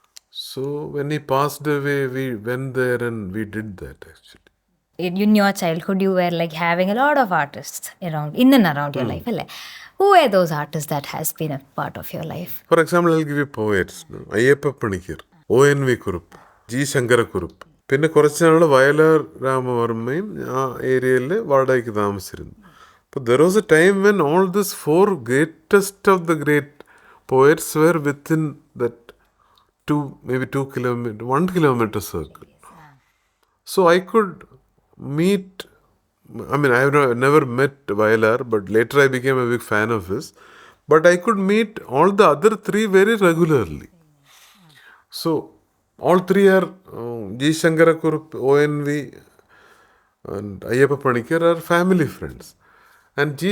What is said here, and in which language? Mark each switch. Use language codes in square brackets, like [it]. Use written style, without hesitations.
[en] So when he passed away, we went there and we did that actually. In your childhood, you were like having a lot of artists around, in and around your life. Alle? Who were those artists that has been a part of your life? For example, I'll give you poets. Ayyappa Paniker, O.N.V. Kurup, G. Shankara Kurup. [ml] പിന്നെ കുറച്ച് നാൾ വയലാർ രാമവർമ്മയും ആ ഏരിയയിൽ വാടകയ്ക്ക് താമസിച്ചിരുന്നു. [en] അപ്പോൾ there was a time when all this four greatest of the great poets were within that 2 kilometer, 1 kilometer circle. So I could meet, I have never met Vayalar, but later I became a big fan of his. But I could meet all the other three very regularly. So all three are G. Shankara Kurup, O.N.V. and Ayyappa Paniker are family friends. And G.